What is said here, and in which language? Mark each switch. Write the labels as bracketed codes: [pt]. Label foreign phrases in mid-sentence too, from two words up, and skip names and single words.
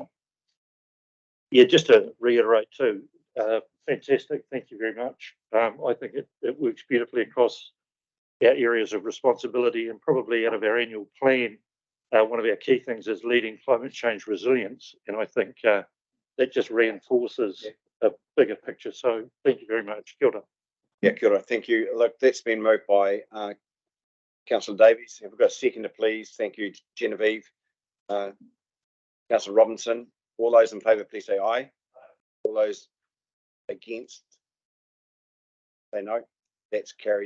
[en] Yeah, just to reiterate too, fantastic, thank you very much. I think it works beautifully across our areas of responsibility, and probably out of our annual plan, one of our key things is leading climate change resilience, and I think that just reinforces a bigger picture. So thank you very much. [mi] Kia ora. Yeah, kia ora. [en] Thank you. Look, that's been moved by Councillor Davies. Have we got a seconder, please? Thank you, Genevieve. Councillor Robinson. All those in favour, please say aye. All those against, say no. That's carried.